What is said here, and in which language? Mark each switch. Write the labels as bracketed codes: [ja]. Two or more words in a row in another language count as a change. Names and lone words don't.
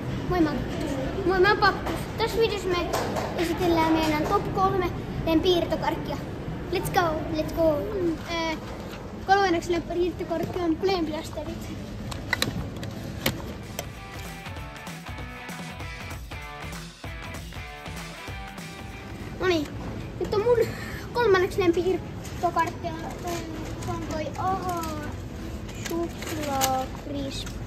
[fi] Moi mä oon Pakkus. Tässä videossa me esitellään meidän top 3 lempiirtokarkkia. [en] Let's go, let's go. [fi] Kolmanneksi lempiirtokarkki on Planeplasterit. Noniin, nyt on mun kolmanneksi lempiirtokarkki on toi Aha Suklaa Crisp.